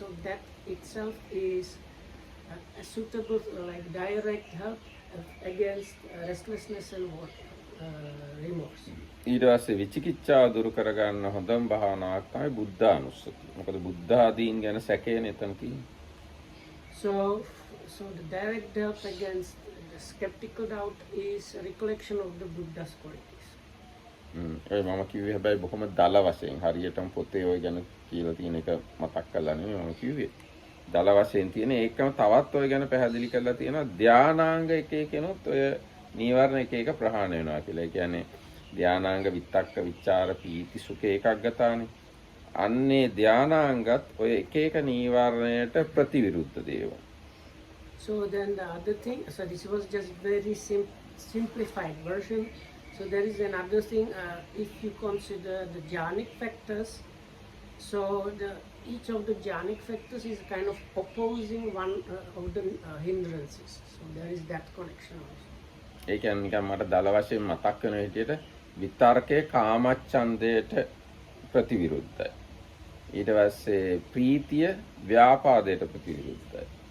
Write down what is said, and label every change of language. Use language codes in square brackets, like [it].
[si] So that itself is a suitable direct help against restlessness and remorse. ඊට පස්සේ විචිකිච්ඡාව දුරු කරගන්න හොඳම භාවනාවක් තමයි බුද්ධානුස්සතිය. මොකද බුද්ධ ආදීන් ගැන සැකේනේ එතන තියෙන්නේ. [en] So the direct help against the skeptical doubt is a recollection of the Buddha's qualities. [si] ඒ මම කිව්වේ හැබැයි බොහොම දල වශයෙන් හරියටම පොතේ ඔය ගැන කියලා තියෙන එක මතක් කරලා නෙමෙයි මම කිව්වේ. දල වශයෙන් තියෙන ඒකම තවත් ඔය ගැන පැහැදිලි කරලා තියෙනවා ධානාංග එක එකනොත් ඔය නීවරණ එක එක ප්‍රහාණය වෙනවා කියලා. ඒ කියන්නේ ධානාංග විතක්ක විචාර පීති සුඛ ඒකග්ගතානේ. අන්නේ ධානාංගත් ඔය එක එක නීවරණයට ප්‍රතිවිරුද්ධ දේවල්. [en] So then the other thing, so this was just very simplified version. So there is another thing, if you consider the jhanic factors, so each of the jhanic factors is kind of opposing one of the hindrances. So there is that connection also. [si] ඒ කියන්නේ නිකන් මට දල වශයෙන් මතක් වෙන විදිහට විතර්කයේ කාමච්ඡන්දයට ප්‍රතිවිරුද්ධයි. ඊට පස්සේ ප්‍රීතිය ව්‍යාපාදයට ප්‍රතිවිරුද්ධයි.